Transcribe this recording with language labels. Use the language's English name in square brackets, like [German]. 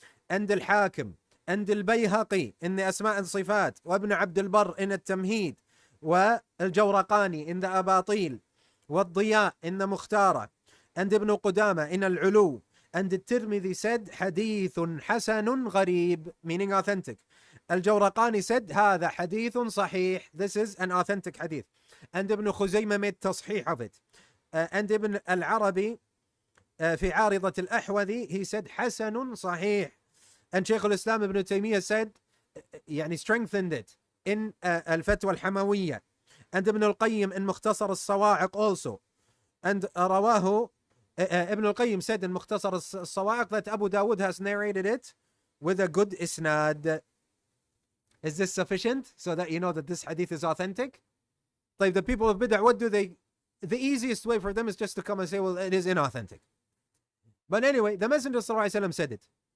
[Arabic] عند الحاكم عند البيهقي إن أسماء الصفات وابن عبد البر إن التمهيد والجورقاني إن أباطيل والضياء إن مختارة عند ابن قدامة إن العلو عند الترمذي said حديث حسن غريب [English] meaning authentic. [Arabic] الجورقاني said هذا حديث صحيح, [English] this is an authentic hadith. And ابن خزيمة made تصحيح of it. [Arabic] And ابن العربي في عارضة الأحوذي [English] he said [Arabic] حسن صحيح. And شيخ الإسلام ابن تيمية said يعني [English] strengthened it in [Arabic] الفتوى الحموية. And ابن القيم in مختصر الصواعق also. [English] And [Arabic] رواه [English] Ibn al-Qayyim said in Mukhtasar al-Sawa'iq that Abu Dawud has narrated it with a good isnad. Is this sufficient so that you know that this hadith is authentic? Like the people of bid'ah, what do they? The easiest way for them is just to come and say, well, it is inauthentic. But anyway, the Messenger ﷺ said it.